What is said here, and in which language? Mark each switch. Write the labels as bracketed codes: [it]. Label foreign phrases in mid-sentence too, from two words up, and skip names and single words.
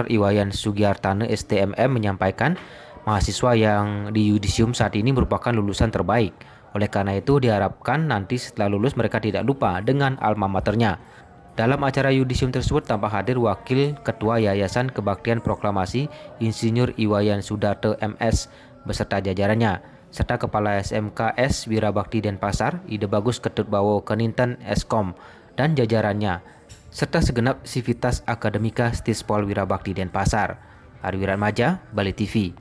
[id] Iwayan Sugiartane STMM menyampaikan mahasiswa yang di Yudisium saat ini merupakan lulusan terbaik. Oleh karena itu diharapkan nanti setelah lulus mereka tidak lupa dengan alma maternya. Dalam acara Yudisium tersebut tampak hadir Wakil Ketua Yayasan Kebaktian Proklamasi Insinyur Iwayan Sudarte MS beserta jajarannya, serta Kepala SMKS Wira Bakti Denpasar, Ide Bagus Ketut Bawo Keninten Eskom, dan jajarannya, serta segenap sivitas akademika Stispol Wira Bakti Denpasar. Arwiran Maja, Bali TV.